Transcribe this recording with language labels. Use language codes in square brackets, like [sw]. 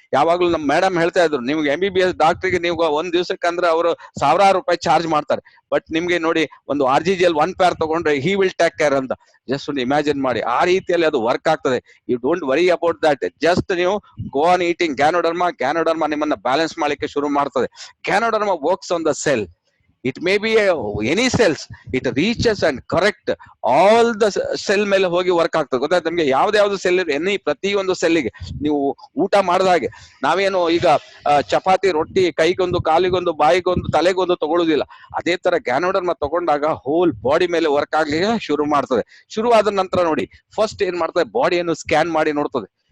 [kn] ಯಾವಾಗ್ಲೂ ನಮ್ಮ ಮೇಡಮ್ ಹೇಳ್ತಾ ಇದ್ರು, ನಿಮ್ಗೆ MBBS ಡಾಕ್ಟರ್ಗೆ ನೀವು ಒಂದ್ ದಿವಸಕ್ಕೆ ಅಂದ್ರೆ ಅವರು ಸಾವಿರಾರು ರೂಪಾಯಿ ಚಾರ್ಜ್ ಮಾಡ್ತಾರೆ. ಬಟ್ ನಿಮ್ಗೆ ನೋಡಿ, ಒಂದು RGGL 1 pair ತಗೊಂಡ್ರೆ [en] he will take care [kn] ಅಂತ. ಜಸ್ಟ್ ಒಂದು ಇಮ್ಯಾಜಿನ್ ಮಾಡಿ, ಆ ರೀತಿಯಲ್ಲಿ ಅದು ವರ್ಕ್ ಆಗ್ತದೆ. [en] You don't worry about that. [kn] Just ನೀವು [en] go on eating [kn] ganoderma. Ganoderma ನಿಮ್ಮನ್ನ ಬ್ಯಾಲೆನ್ಸ್ ಮಾಡ್ಲಿಕ್ಕೆ ಶುರು ಮಾಡ್ತದೆ. [en] Ganoderma works on the cell. It may be any cells. It reaches and correct all the cell [kn] ಮೇಲೆ ಹೋಗಿ ವರ್ಕ್ ಆಗ್ತದೆ. ಗೊತ್ತಾಯ್ತು ನಿಮ್ಗೆ? ಯಾವ್ದು ಸೆಲ್ ಎನಿ ಪ್ರತಿಯೊಂದು ಸೆಲ್ಲಿಗೆ ನೀವು ಊಟ ಮಾಡಿದಾಗೆ ನಾವೇನು ಈಗ ಚಪಾತಿ, ರೊಟ್ಟಿ ಕೈಗೊಂದು, ಕಾಲಿಗೊಂದು, ಬಾಯಿಗೊಂದು, ತಲೆಗೊಂದು ತಗೊಳುದಿಲ್ಲ. ಅದೇ ತರ ಗ್ಯಾನೋಡರ್ಮ ತಗೊಂಡಾಗ ಹೋಲ್ ಬಾಡಿ ಮೇಲೆ ವರ್ಕ್ ಆಗ್ಲಿಕ್ಕೆ ಶುರು ಮಾಡ್ತದೆ. ಶುರು ಆದ ನಂತರ ನೋಡಿ, ಫಸ್ಟ್ ಏನ್ ಮಾಡ್ತದೆ, ಬಾಡಿಯನ್ನು ಸ್ಕ್ಯಾನ್ ಮಾಡಿ ನೋಡ್ತದೆ.